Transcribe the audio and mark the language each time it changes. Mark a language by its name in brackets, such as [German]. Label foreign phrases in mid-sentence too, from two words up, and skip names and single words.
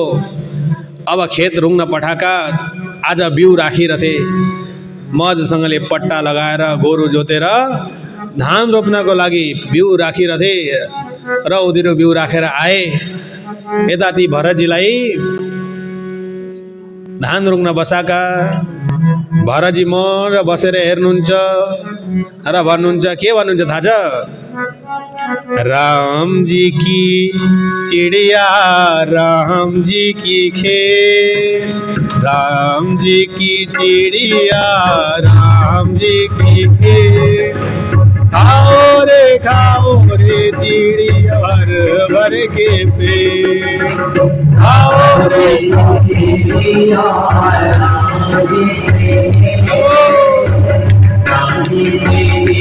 [Nepali] अब खेत रुङ्न पठाका, आज बिउ राखिरहे, मजसँगले पट्टा लगाएर गोरु जोतेर धान रोप्नको लागि बिउ राखिरहे र उनीहरू बिउ राखेर आए। यताति भरतजीलाई धान रोप्न बसाका, भरतजी मर बसेर हेर्नुहुन्छ र भन्नुहुन्छ, के भन्नुहुन्छ थाहा छ? [Hindi] राम जी की चिड़िया, राम जी की खेत, राम जी की चिड़िया, राम जी की खेत, खाओ रे चिड़िया भर भर के पेट, खाओ रे चिड़िया राम जी की खेत, राम जी की